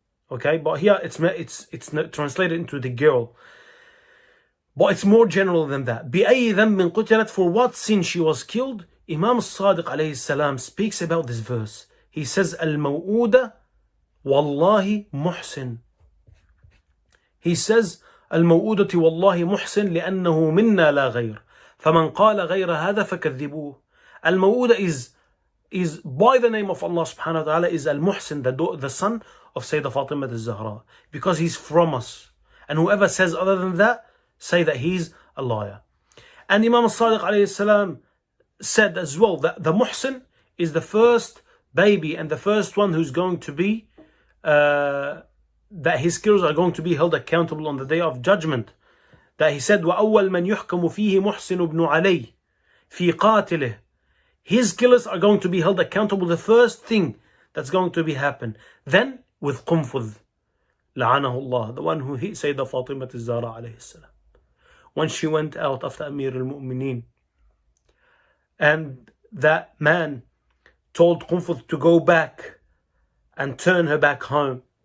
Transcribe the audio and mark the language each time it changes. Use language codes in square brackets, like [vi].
[en] Okay, but here it's translated into the girl. But it's more general than that. [ar] بِأَيِّ ذَنبٍ قُتِلَتْ. [en] For what sin she was killed? Imam al-Sadiq alayhi salam speaks about this verse. He says, [ar] Al-Maw'uda Wallahi Muhsin. [en] He says, [ar] الموؤودة والله محسن لأنه منا لا غير فمن قال غير هذا فكذبوه. [en] الموؤودة is by the name of Allah subhanahu wa ta'ala, is Al-Muhsin, the son of Sayyidah Fatimah al-Zahra, because he's from us. And whoever says other than that, say that he's a liar. And Imam al-Sadiq alayhi salam said as well that the Muhsin is the first baby and the first one who's going to be that his killers are going to be held accountable on the day of judgment. That he said, [ar] وَأَوَّلْ مَنْ يُحْكَمُ فِيهِ مُحْسِنُ بْنُ عَلَيْهِ فِي قَاتِلِهِ. [en] His killers are going to be held accountable, the first thing that's going to be happen. Then with Qunfudh, لعنه Allah, the one who hit Sayyidah Fatimah al-Zahra alayhi salam, when she went out after Amir al-Mu'mineen, and that man told Qunfudh to go back and turn her back home.